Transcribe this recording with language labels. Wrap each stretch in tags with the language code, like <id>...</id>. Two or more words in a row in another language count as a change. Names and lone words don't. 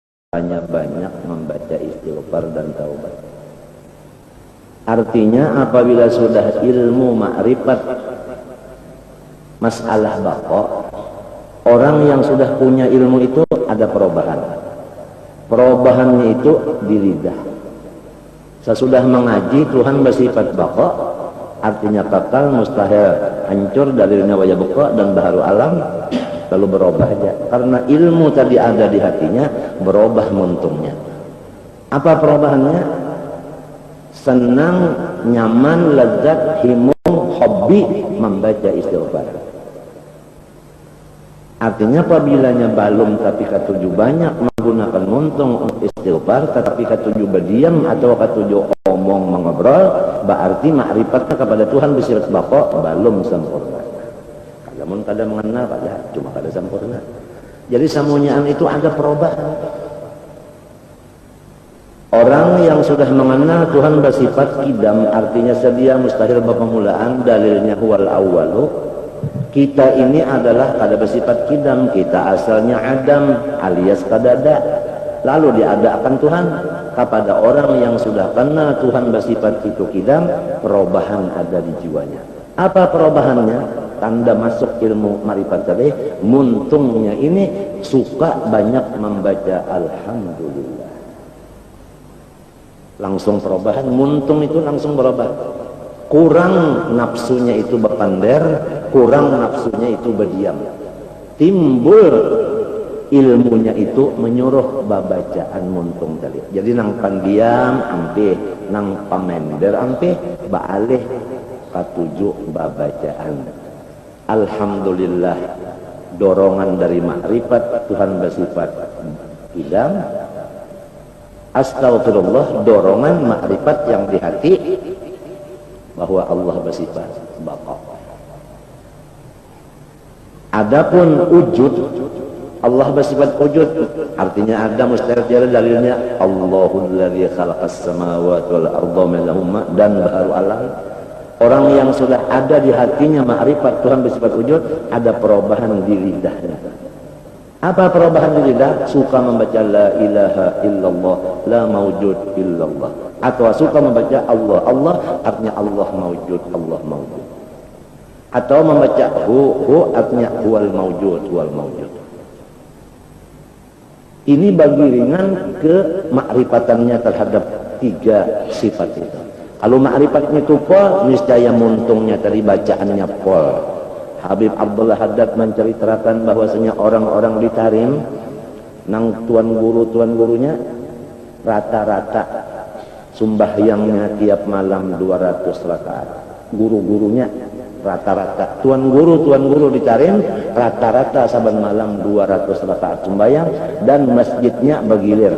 <id>banyak membaca istighfar dan taubat. Artinya apabila sudah ilmu ma'rifat masalah baqa, orang yang sudah punya ilmu itu ada perubahan. Perubahannya itu di lidah. Sesudah mengaji Tuhan bersifat baqa, artinya kekal, mustahil, hancur, dalilnya</id> <ar>ويبقى</ar> <id>dan baharu alam, lalu berubah aja. Karena ilmu tadi ada di hatinya, berubah muntungnya. Apa perubahannya? Senang, nyaman, lezat, himung, hobi membaca istighfar. Artinya apabila balum tapi katuju banyak menggunakan muntung untuk istighfar, tetapi katuju berdiam atau katuju omong mengobrol, berarti ma'rifatnya kepada Tuhan bersifat baqa belum sempurna. Namun kada mengenal pada cuma kada sempurna. Jadi semuanya itu ada perubahan. Orang yang sudah mengenal Tuhan bersifat kidam, artinya sedia mustahil permulaan, dalilnya</id> <ar>هو الأول.</ar> <id>Kita ini adalah kada bersifat kidam, kita asalnya adam alias kadada. Lalu diadakan Tuhan kepada orang yang sudah kenal Tuhan bersifat itu kidam, perubahan ada di jiwanya. Apa perubahannya? Tanda masuk ilmu ma'rifat tadi, muntungnya ini suka banyak membaca alhamdulillah. Langsung perubahan, muntung itu langsung berubah. Kurang nafsunya itu berpander, kurang nafsunya itu berdiam. Timbul ilmunya itu menyuruh babacaan muntung tadi.</id> <bjn>Jadi nang pandiam ampe, nang pamender ampe, baalih katuju babacaan.</bjn> <id>Alhamdulillah, dorongan dari makrifat Tuhan bersifat idam. Astagfirullah, dorongan makrifat yang di hati bahwa Allah bersifat baqa. Adapun wujud, Allah bersifat wujud, artinya ada mustahil tiada, dalilnya</id> <ar>الله الذي خلق السماوات والأرض منهما</ar> <id>dan baharu alam. Orang yang sudah ada di hatinya ma'rifat Tuhan bersifat wujud, ada perubahan di lidahnya. Apa perubahan di lidah? Suka membaca</id> <ar>لا إله إلا الله، لا موجود إلا الله.</ar> <id>Atau suka membaca Allah, Allah artinya</id> <ar>الله موجود، الله موجود.</ar> <id>Atau membaca hu artinya</id> <ar>هو الموجود، هو الموجود.</ar> <id>Ini bagi ringan ke ma'rifatannya terhadap tiga sifat itu. Kalau ma'rifatnya itu pol, niscaya muntungnya tadi bacaannya pol. Habib Abdullah Haddad menceritakan bahwasanya orang-orang di Tarim, nang tuan gurunya rata-rata sumbahyangnya tiap malam 200 rakaat. Guru-gurunya rata-rata, tuan guru di Tarim rata-rata saban malam 200 rakaat sembahyang, dan masjidnya bergilir.</id>